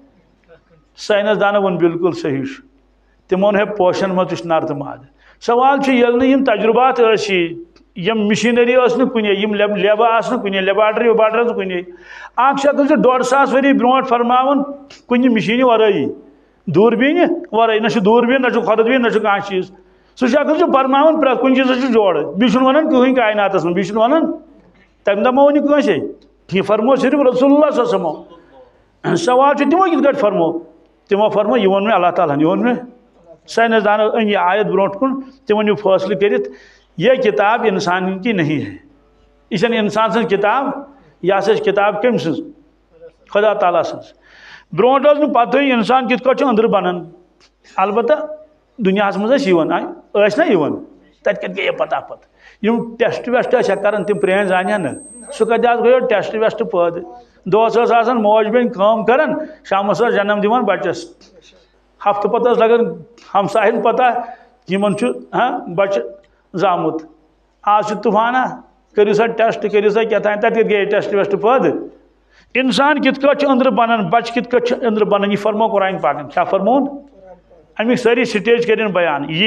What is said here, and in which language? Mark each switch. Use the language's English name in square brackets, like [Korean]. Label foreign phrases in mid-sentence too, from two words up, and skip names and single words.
[Kashmiri] ساینس دانو ووٚن بالکل صحیح چھُ تِمو ووٚن ہے پوشن منٛز تہِ چھُ نر تہٕ مادٕ سوال چھُ ییٚلہِ نہٕ یِم تجرُبات ٲسی یم مشیٖنری ٲس نہٕ کُنے یم لیبہٕ آسہٕ نہٕ کُنے لیباٹری ویباٹری ٲس نہٕ کُنے اکھ شخص چھُ 150 ؤری برونٛٹھ فرماوان کُنہِ مشیٖنہِ ورٲیی دوٗربیٖنہِ ورٲیی نہ چھُ دوٗربیٖن نہ چھُ خۄردبیٖن نہ چھُ کانٛہہ چیٖز سُہ شخص چھُ فرماوان پرٛٮ۪تھ کُنہِ چیٖزس چھُ جوڑٕ بیٚیہِ چھُنہٕ ونان کٕہٕنۍ کائناتس منٛز بیٚیہِ چھُنہٕ ونان تمہِ دۄہ ما ووٚن یہِ کٲنٛسے یہِ فرموو صرف رسول اللہ [Arabic] صلی اللہ علیہ وسلم [Kashmiri] سوال چھُ تِمو کِتھ کٲٹھۍ فرموو تِمو فرموو یہِ ووٚن مےٚ اللہ تعالیٰ ہن یہِ ووٚن مےٚ ساینس دانو أنۍ یہِ آیت برونٛٹھ کُن تِمن یہِ فٲصلہٕ کٔرِتھ [Urdu] یہ کتاب انسان کی نہیں ہے [Kashmiri] یہ چھنہٕ انسان سٕنٛز کتاب یہِ ہسا چھِ کتاب کٔمۍ سٕنٛز خدا تعالیٰ سٕنٛز برونٛٹھ ٲس نہٕ پتہٕے انسان کِتھ کٲٹھۍ چھُ أنٛدرٕ بنان البتہ دُنیاہس منٛز ٲسۍ یِوان ٲسۍ نا یِوان تتہِ کتہِ گٔیے پتہ پتہٕ یِم ٹیسٹ ویسٹ ٲسۍ کران تِم پرٛٲنۍ زانہِ نہٕ سُہ کتہِ حظ گٔیو ٹیسٹ ویسٹ پٲدٕ دۄہس ٲس آسان موج بیٚنہِ کٲم کران شامس ٲس جنم دِوان بچس ہفتہٕ پتہٕ ٲس لگان ہمساین پتہ یِمن چھُ بچہِ زامُت آز چھُ طوفانہ کٔرِو سا ٹیسٹ کٔرِو سا کیٛاہ تتہِ کتہِ گٔیے ٹیسٹ ویسٹ پٲدٕ انسان کِتھ کٲٹھۍ چھُ أنٛدرٕ بنان بچہِ کِتھ کٲٹھۍ چھُ أنٛدرٕ بنان یہِ فرموو قرآن پاکن کیٛاہ فرمووُن امیک ساری سٹیج کرن بیان